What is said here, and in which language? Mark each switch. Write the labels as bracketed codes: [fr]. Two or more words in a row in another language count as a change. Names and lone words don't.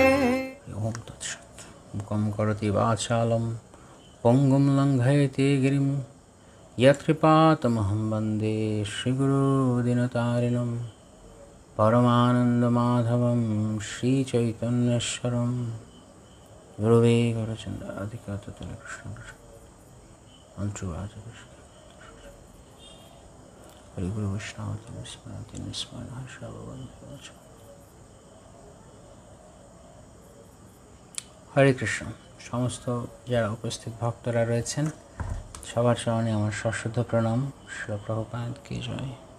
[sa] ओम तत्सत्। मुखं करोति वाचालं पङ्गुं लङ्घयति गिरिं यत्कृपातमहं वन्दे श्रीगुरुदीनतारिणं परमानन्दमाधवं श्रीचैतन्येश्वरं गुरुवे गौरचन्द्राधिकततुल्य कृष्ण हरि गुरु वैष्णव हरे कृष्ण। [bn] समस्त যারা উপস্থিত ভক্তরা রয়েছেন সবার চরণে আমার সশ্রদ্ধ প্রণাম। শ্রীল প্রভুপাদ কি জয়।